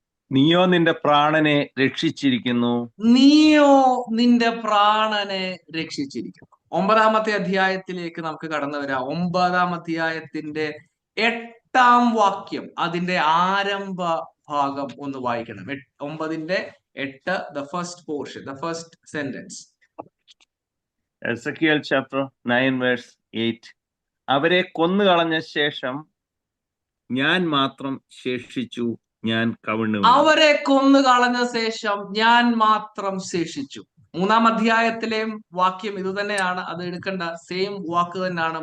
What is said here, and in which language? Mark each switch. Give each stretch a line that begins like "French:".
Malayalam: നീയോ നിന്റെ പ്രാണനെ രക്ഷിച്ചിരിക്കുന്നു. നീയോ നിന്റെ പ്രാണനെ രക്ഷിച്ചിരിക്കുന്നു. 9 അധ്യായത്തിലേക്ക് നമുക്ക് കടന്നു വരാം. 9 അധ്യായത്തിന്റെ 8 വാക്യം, അതിന്റെ ആരംഭ ഭാഗം ഒന്ന് വായിക്കണം.
English: 9:8, the first portion, the first sentence. Ezekiel chapter 9 verse 8.
Malayalam: അവരെ കൊന്നുകളഞ്ഞ ശേഷം ഞാൻ മാത്രം ശേഷിച്ചു, ഞാൻ കവിണ്ണു. അവരെ കൊന്നുകളഞ്ഞ ശേഷം ഞാൻ മാത്രം ശേഷിച്ചു. 3 അധ്യായത്തിലെയും വാക്യം ഇത് തന്നെയാണ്. അത് എടുക്കേണ്ട സെയിം വാക്ക് തന്നെയാണ്.